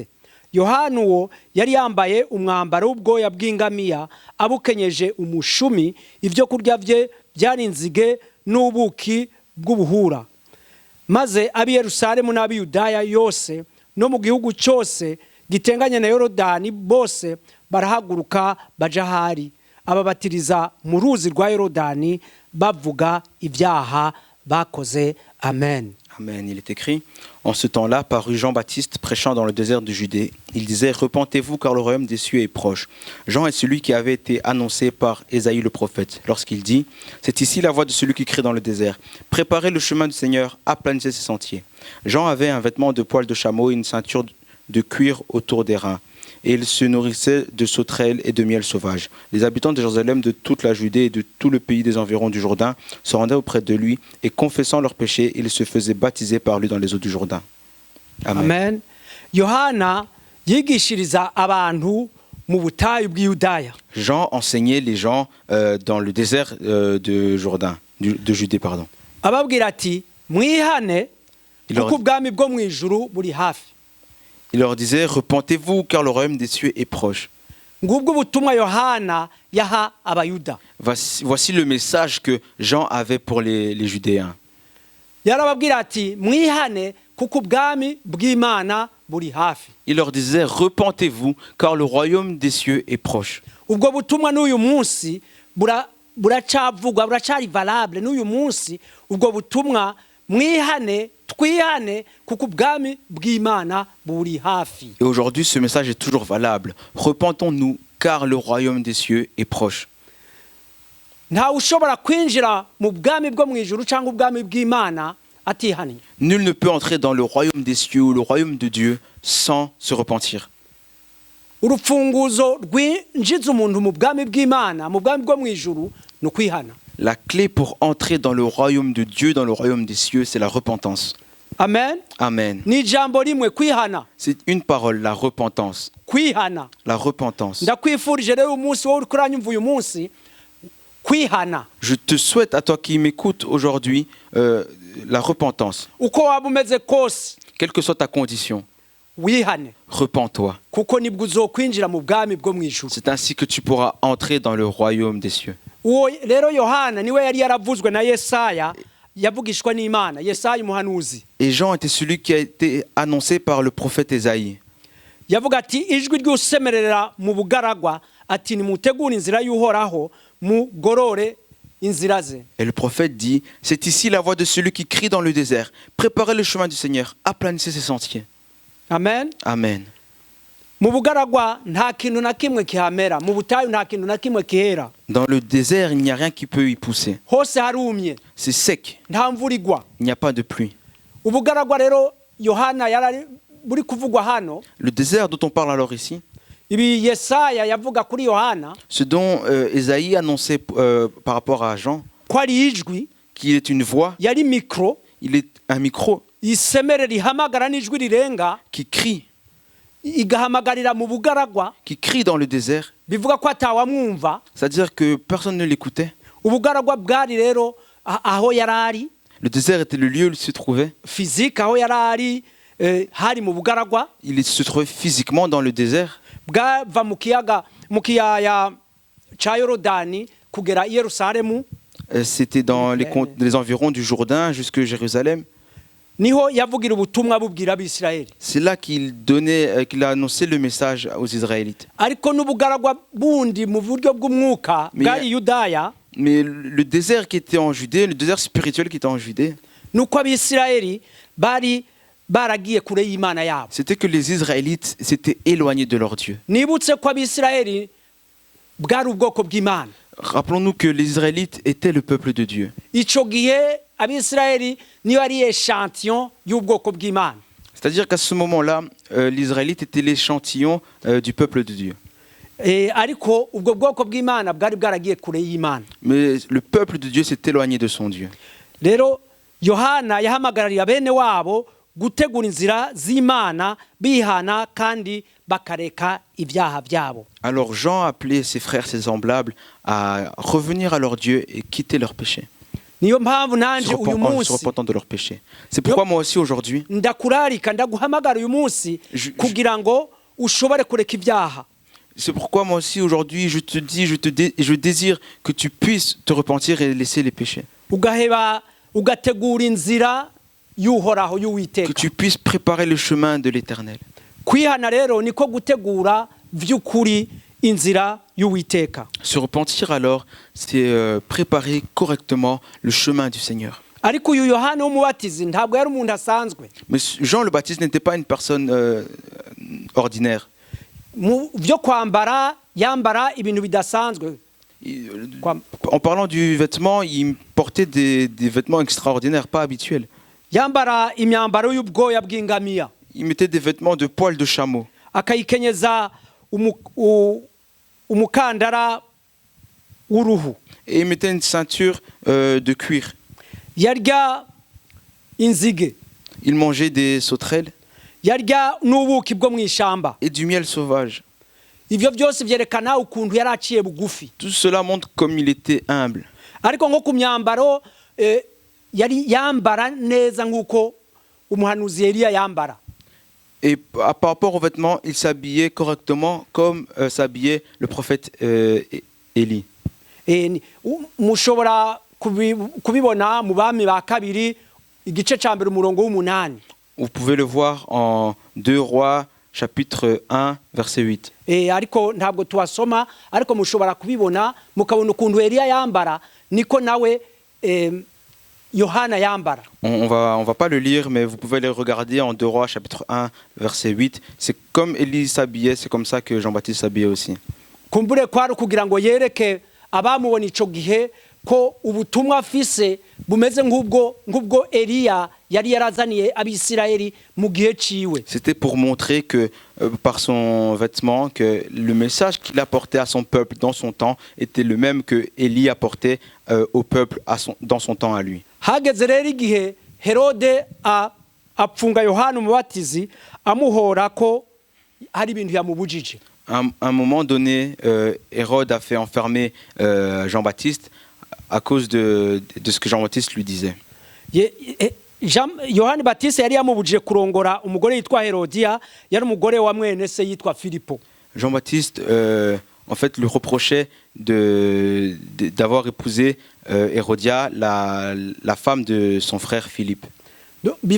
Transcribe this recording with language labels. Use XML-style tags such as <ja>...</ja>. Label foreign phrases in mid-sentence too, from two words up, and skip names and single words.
<rn>Yohana uwo yari yambaye umwambaro w'ubwoya bw'ingamiya, abukenyeje umushumi, ivyo kurya bye byari inzige n'ubuki bw'ubuhura. Maze abi Yerusalemu n'abi Yudaya yose no mu gihugu cyose gitenganye na Yorodani bose barahaguruka baja hari, ababatiriza mu ruzi rwa Yorodani bavuga ibyaha bakoze. Amen. Amen.</rn> <fr>Il est écrit, en ce temps-là parut Jean-Baptiste prêchant dans le désert de Judée. Il disait, repentez-vous car le royaume des cieux est proche. Jean est celui qui avait été annoncé par Ésaïe le prophète lorsqu'il dit, c'est ici la voix de celui qui crie dans le désert, préparez le chemin du Seigneur, aplanissez ses sentiers. Jean avait un vêtement de poil de chameau et une ceinture de cuir autour des reins. Et il se nourrissait de sauterelles et de miel sauvage. Les habitants de Jérusalem, de toute la Judée et de tout le pays des environs du Jourdain se rendaient auprès de lui et confessant leurs péchés, ils se faisaient baptiser par lui dans les eaux du Jourdain. Amen. Amen.</fr> <rn>Yohana yigishiriza abantu mu butayu bw'Yudaya.</rn> <fr>Jean enseignait les gens dans le désert de Jourdain, de Judée, pardon.</fr> <rn>Ababwira ati, mwihane kuko ubwami bwo mu ijuru buri hafi.</rn> <fr>Il leur disait, repentez-vous car le royaume des cieux est proche.</fr> <rn>Ngubwo ubutumwa Yohana yaha abayuda.</rn> <fr>Voici le message que Jean avait pour les Judéens.</fr> <rn>Yarababwira ati, mwihane kuko ubwami bw'Imana buri hafi.</rn> <fr>Il leur disait, repentez-vous car le royaume des cieux est proche.</fr> <rn>Ubwo butumwa n'uyu munsi buracavugwa, buracari valable n'uyu munsi. Ubwo butumwa, mwihane, twihane kuko ubwami bw'Imana buri hafi.</rn> <fr>Et aujourd'hui, ce message est toujours valable. Repentons-nous car le royaume des cieux est proche.</fr> <rn>Nta ushobora kwinjira mu bwami bwo mu ijuru cyangwa ubwami bw'Imana atihanye.</rn> <fr>Nul ne peut entrer dans le royaume des cieux ou le royaume de Dieu sans se repentir.</fr> <rn>Urufunguzo rwinjiza umuntu mu bwami bw'Imana, mu bwami bwo mu ijuru, no kwihana.</rn> <fr>La clé pour entrer dans le royaume de Dieu, dans le royaume des cieux, c'est la repentance. Amen. Amen.</fr> <rn>Ni jambo rimwe kwihana.</rn> <fr>C'est une parole, la repentance.</fr> <rn>Kwihana.</rn> <fr>La repentance.</fr> <rn>Ndakwifurije rero umunsi wowe uranyumva uyu munsi kwihana.</rn> <fr>Je te souhaite à toi qui m'écoutes aujourd'hui la repentance.</fr> <rn>Uko waba umeze kose,</rn> <fr>quelle que soit ta condition,</fr> <rn>wihane.</rn> <fr>Repens-toi.</fr> <rn>Kuko nibwo uzokwinjira mu bwami bwo mu ijuru.</rn> <fr>C'est ainsi que tu pourras entrer dans le royaume des cieux.</fr> <rn>Uwo rero Yohana niwe yari yaravuzwe na Yesaya, yavugishwa n'Imana, Yesaya umuhanuzi.</rn> <fr>Et Jean était celui qui a été annoncé par le prophète Ésaïe.</fr> <rn>Yavuga ati, ijwi ry'usemerera mu bugaragwa ati nimutegure inzira y'uhoraho mugorore inzira ze.</rn> <fr>Et le prophète dit, c'est ici la voix de celui qui crie dans le désert. Préparez le chemin du Seigneur, aplanissez ses sentiers. Amen. Amen.</fr> <rn>Mu bugaragwa nta kintu na kimwe kihamera, mu butayu nta kintu na kimwe kihera.</rn> <fr>Dans le désert, il n'y a rien qui peut y pousser.</fr> <rn>Hose harumye,</rn> <fr>C'est sec,</fr> <rn>nta mvura igwa.</rn> <fr>il n'y a pas de pluie.</fr> <rn>Ubugaragwa rero Yohana yarari buri kuvugwa hano,</rn> <fr>Le désert dont on parle alors ici,</fr> <rn>ibi Yesaya yavuga kuri Yohana</rn> <fr>ce dont Ésaïe annonçait par rapport à Jean,</fr> <rn>ko ari ijwi,</rn> <fr>qu'il est une voix,</fr> <rn>yari mikro,</rn> <fr>il est un micro</fr> <rn>isemere rihamagara n'ijwi rirenga,</rn> <fr>qui crie</fr> <rn>igahamagarira mu bugaragwa,</rn> <fr>dans le désert.</fr> <rn>bivuga ko atawamwumva.</rn> <fr>C'est-à-dire que personne ne l'écoutait.</fr> <rn>Ubugaragwa bwari rero aho yarari,</rn> <fr>Le désert était le lieu où il se trouvait.</fr> <rn>physique aho yarari, hari mu bugaragwa,</rn> <fr>Il se trouvait physiquement dans le désert.</fr> <rn>bwava mu kiyaya ca Yorodani kugera i Yerusalemu.</rn> <fr>C'était dans les environs du Jourdain jusque Jérusalem.</fr> <rn>Niho yavugira ubutumwa bubwira abisirayeli.</rn> <fr>C'est là qu'il a annoncé le message aux Israélites.</fr> <rn>Ariko n'ubugaragwa bundi mu buryo bw'umwuka bwari Yudaya,</rn> <fr>Mais le désert qui était en Judée, le désert spirituel qui était en Judée,</fr> <rn>nuko abisirayeli bari baragiye kure y'Imana yabo.</rn> <fr>c'était que les Israélites s'étaient éloignés de leur Dieu.</fr> <rn>Nibutse ko abisirayeli bwari ubwoko bw'Imana.</rn> <fr>Rappelons-nous que les Israélites étaient le peuple de Dieu.</fr> <rn>Ico gihe abisirayeli niyo ari echantillon y'ubwoko bw'Imana.</rn> <fr>C'est-à-dire qu'à ce moment-là, l'Israélite était l'échantillon du peuple de Dieu.</fr> <rn>Ariko ubwo bwoko bw'Imana bwari bwaragiye kure y'Imana.</rn> <fr>Mais le peuple de Dieu s'est éloigné de son Dieu.</fr> <rn>Rero Yohana yahamagarira bene wabo gutegura inzira z'Imana bihana kandi bakareka ibyaha byabo.</rn> <fr>Alors Jean appelait ses frères, ses semblables à revenir à leur Dieu et quitter leurs péchés,</fr> <rn>Niyo mpamvu nanje uyu</rn> <fr>en se</fr> <rn>munsi</rn> <fr>repentant de leurs péchés. C'est pourquoi moi aussi aujourd'hui,</fr> <rn>ndakurarika ndaguhamagara uyu munsi kugira ngo ushobore kureka ibyaha.</rn> <fr>c'est pourquoi moi aussi aujourd'hui je te dis, je désire que tu puisses te repentir et laisser les péchés.</fr> <rn>Ugaheba ugategura inzira y'uhoraho</rn> <fr>Que</fr> <rn>y'Uwiteka.</rn> <fr>tu puisses préparer le chemin de l'Éternel.</fr> <rn>Kwihana rero niko gutegura vy'ukuri inzira y'Uwiteka.</rn> <fr>Se repentir alors, c'est préparer correctement le chemin du Seigneur.</fr> <rn>Ariko uyu Yohana w'umubatizi ntabwo yari umuntu asanzwe.</rn> <fr>Mais Jean le Baptiste n'était pas une personne ordinaire.</fr> <rn>Mu byo kwambara yambara ibintu bidasanzwe.</rn> <fr>En parlant du vêtement, il portait des vêtements extraordinaires, pas habituels.</fr> <rn>Yambara imyambaro y'ubwoya bw'ingamiya.</rn> <fr>Il mettait des vêtements de poils de chameau.</fr> <rn>Akayikenyeza umukandara w'uruhu.</rn> <fr>Et il mettait une ceinture de cuir.</fr> <rn>Yarya inzige.</rn> <fr>Il mangeait des sauterelles</fr> <rn>Yarya n'ubuki bwo mu ishamba.</rn> <fr>et du miel sauvage.</fr> <rn>Ivyo byose vyerekana ukuntu yaraciye bugufi.</rn> <fr>Tout cela montre comme il était humble.</fr> <rn>Ariko nko ku myambaro yari yambara neza nk'uko umuhanuzi Eliya yambara.</rn> <fr>Et par rapport aux vêtements, il s'habillait correctement comme s'habillait le prophète Élie.</fr> <rn>Mushobora kubibona mu bami ba kabiri igice ca mbere umurongo w'umunani.</rn> <fr>Vous pouvez le voir en 2 Rois chapitre 1 verset 8.</fr> <rn>Ariko ntabwo tuwasoma ariko mushobora kubibona mukabona ukuntu Eliya yambara niko nawe Yohana yambara.</rn> <fr>On va pas le lire, mais vous pouvez le regarder en 2 Rois chapitre 1 verset 8. C'est comme Élie s'habillait, c'est comme ça que Jean-Baptiste s'habillait aussi.</fr> <rn>Kumbure kwari kugira ngo yereke abamubona ico gihe ko ubutumwa afise bumeze nk'ubwo Eliya yari yarazaniye abisirayeli mu gihe ciwe.</rn> <fr>C'était pour montrer que par son vêtement que le message qu'il apportait à son peuple dans son temps était le même que Élie apportait au peuple dans son temps à lui.</fr> <rn>Hageze rero igihe Herode apfunga Yohana umubatizi amuhora ko hari ibintu yamubujije.</rn> <fr>À un moment donné, Hérode a fait enfermer Jean-Baptiste à cause de ce que Jean-Baptiste lui disait.</fr> <rn>Yohani Baptiste yari yamubujije kurongora umugore yitwa Herodiya, yari umugore wa mwene se yitwa Filipo.</rn> <fr>Jean-Baptiste en fait lui reprochait d'avoir épousé Hérodia, la femme de son frère Philippe.</fr>